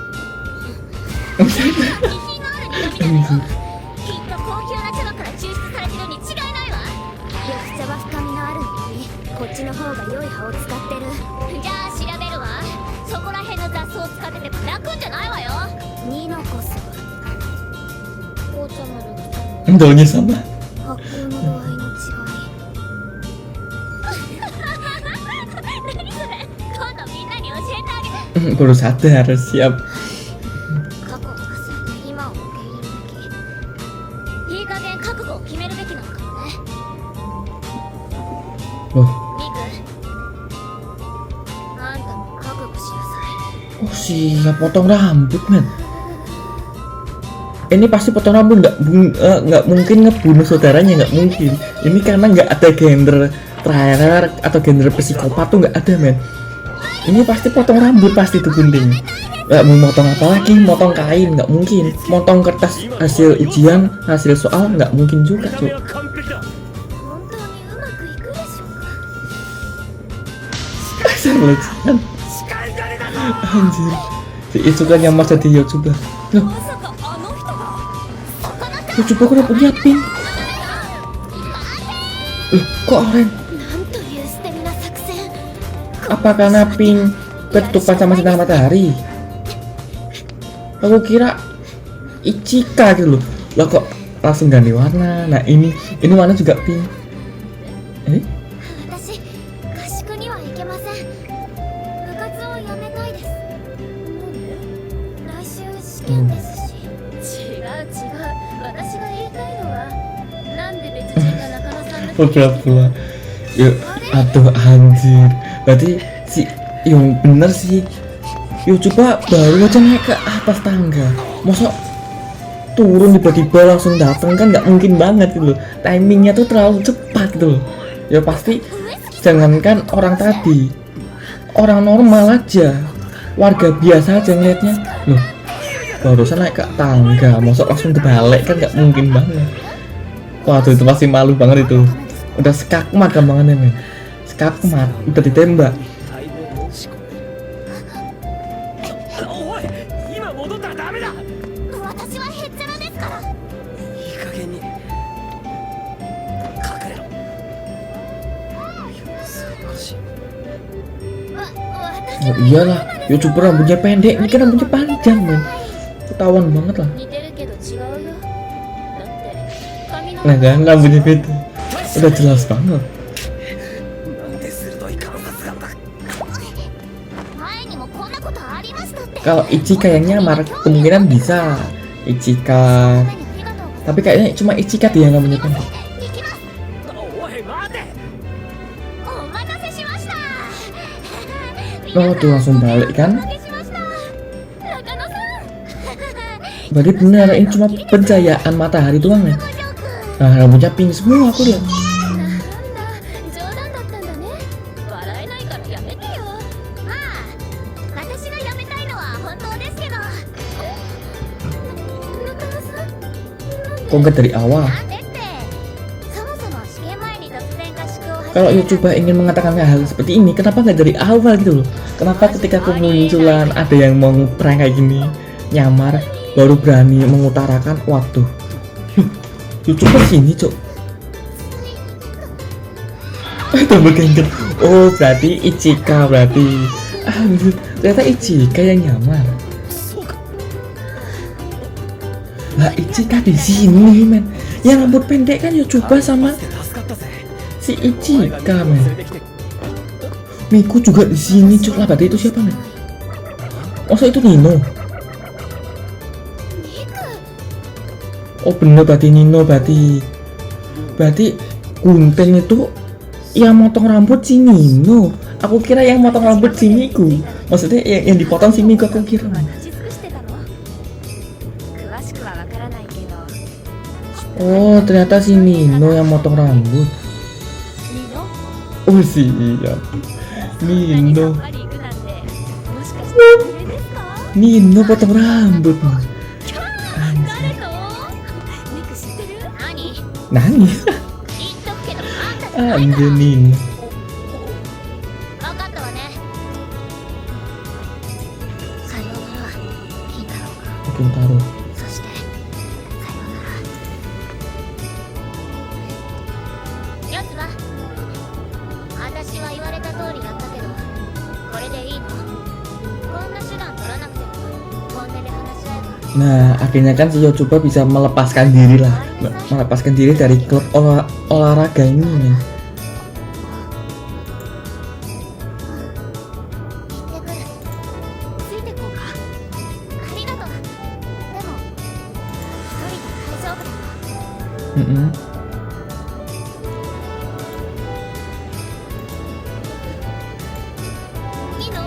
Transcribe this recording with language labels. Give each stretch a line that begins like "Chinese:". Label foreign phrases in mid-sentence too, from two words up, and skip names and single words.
Japanese: 気品のある苦味だよきっと高級な茶葉から抽出されてるに違いないわ緑茶は深みのある苦味こっちの方が良い葉を使ってるじゃあ調べるわそこら辺の雑草を使ってても泣くんじゃないわよニノこそ紅茶も緑茶も
Indonesian: Endolnya sama.
Japanese: 発酵の度合いの違い何それ今度みんなに教えてあげて
Indonesian: Baru sadar, siap.
Japanese: 過去を忘れて今を受け入れるべきいい加減覚悟を決めるべきなのかもね Oh, ミクあんたも覚悟しなさい
Indonesian: oh siap potong rambut men. Ini pasti potong rambut nggak mungkin ngebunuh saudaranya, nggak mungkin. Ini karena nggak ada gender terakhir atau gender psikopat tuh nggak ada men. Ini pasti potong rambut pasti tuh gunting. Nggak mau motong apa lagi, motong kain nggak mungkin. Motong kertas hasil ujian, hasil soal nggak mungkin juga
Japanese: 見た
Indonesian: cuy.
Japanese: 目は完璧だ。本当にうまくいくでしょうか
Indonesian: Hasil ujian. Anjir. Si Isukan yang masa di YouTuber. Loh,
Japanese: まさかあの人がそこだった
Indonesian: YouTuber kok dapetnya pink? Loh, kok orange?
Japanese: なんという捨て身な作戦
Indonesian: Apa karena pink ketutupan sama sinar matahari? Aku kira Ichika gitu loh. Lah kok langsung ganti warna. Nah, ini warna juga pink.
Japanese: 私合宿には行けません部活をやめたいです来週試験ですし、違う私が言いたいのは
Indonesian: pura-pura. Yuk, aduh anjir. Berarti si yang bener sih. Yuk coba baru aja naik ke atas tangga. Masa turun tiba-tiba langsung datang kan nggak mungkin banget gitu loh. Timingnya tuh terlalu cepat gitu loh. Ya pasti jangankan orang tadi, orang normal aja, warga biasa aja ngeliatnya loh. Barusan naik ke tangga, masa langsung terbalik kan nggak mungkin banget. Waduh itu pasti malu banget itu. Udah skakmat gampangannya men. Skakmat, udah ditembak.
Japanese: おい今戻ったらダメだ。私はへっちゃらですから。いい加減に隠れろ。少し
Indonesian: Oh iyalah, YouTuber rambutnya pendek, ini kan rambutnya panjang men. Ketahuan banget lah.
Japanese: 似てるけど違うよ。だって髪の
Indonesian: Nah kan rambutnya beda. Udah jelas banget.
Japanese: なんて鋭い観察眼だ。前にもこんなことありましたって。
Indonesian: Kalau Ichika yang nyamar kemungkinan bisa Ichika,
Japanese: ありがとうございます。
Indonesian: tapi kayaknya cuma Ichika dia yang rambutnya pendek.
Japanese: 行きます。おい待て。お待たせしました。
Indonesian: Oh tuh langsung balik
Japanese: お
Indonesian: kan?
Japanese: 待たせしました。中野さん。
Indonesian: Berarti bener ini cuma pencahayaan matahari doang ya. Nah rambutnya pink semua aku lihat.
Japanese: なんだ、冗談だったんだね。笑えないからやめてよ。まあ、私がやめたいのは本当ですけど。中野さん、なんで
Indonesian: Kok nggak dari awal?
Japanese: なんでって、そもそも試験前に突然合宿を始
Indonesian: Kalau
Japanese: め
Indonesian: YouTuber ingin mengatakan hal seperti ini, kenapa nggak dari awal gitu loh? Kenapa ketika kemunculan ada yang mau prank kayak gini, nyamar, baru berani mengutarakan, waduh, YouTuber sini cok. Tambah gengget. Oh berarti Ichika berarti. Anjir, ternyata Ichika yang nyamar. Lah Ichika di sini men. Yang rambut pendek kan YouTuber sama
Japanese: 助かったぜ。
Indonesian: si Ichika men. Miku juga di sini cok lah, berarti itu siapa men? Masa itu Nino? Oh bener berarti Nino, berarti gunting itu yang motong rambut si Nino. Aku kira yang motong rambut si Miku. Maksudnya yang dipotong si Miku aku kira.
Japanese: 立ち尽くしてたの詳しくはわからないけど
Indonesian: Oh ternyata si Nino yang motong rambut.
Japanese: ニノ
Indonesian: Oh siap.
Japanese: そんなにさ
Indonesian: Nino,
Japanese: っぱり行くなんてもしかしてこれですか
Indonesian: Nino potong rambut.
Japanese: 誰のニク知ってる？何？ Nani? 言っとくけどあんたじゃない
Indonesian: Anjir
Japanese: から。
Indonesian: Nino.
Japanese: 分かったわね。さようなら、金太郎君。
Indonesian: Kintaro.
Japanese: そしてさようなら。やつは私は言われた通りやったけど、これでいいの？こんな手段取らなくても本音で話し合えば。
Indonesian: Nah, akhirnya kan si YouTuber bisa melepaskan diri lah, melepaskan diri dari klub olahraga ini men.
Japanese: 行ってくる。ついてこうか。ありがとう。でも一人で大丈夫だよ。いいの？